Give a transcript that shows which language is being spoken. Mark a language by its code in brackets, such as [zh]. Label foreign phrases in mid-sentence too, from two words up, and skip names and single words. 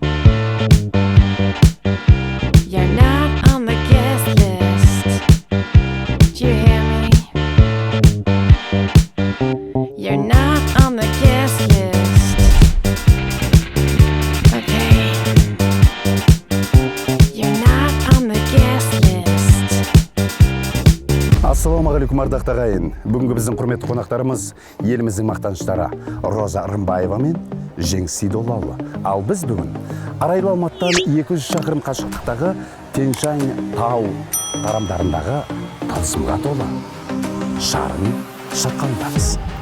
[en] You're not on the guest list. Do you hear me? You're not on the guest list. Okay. You're not on the guest list. [kk] Ассалаумағалейкум ардақтағы ағайын. Бүгінгі біздің құрметті қонақтарымыз еліміздің мақтаныштары Роза Рымбаева мен Жеңіс Сейдоллаұлы. Ал біз бүгін Арайлы Алматыдан 200 шақырым қашықтықтағы Тянь-Шань тау тарамдарындағы тылсымға толы Шарын шатқалындамыз.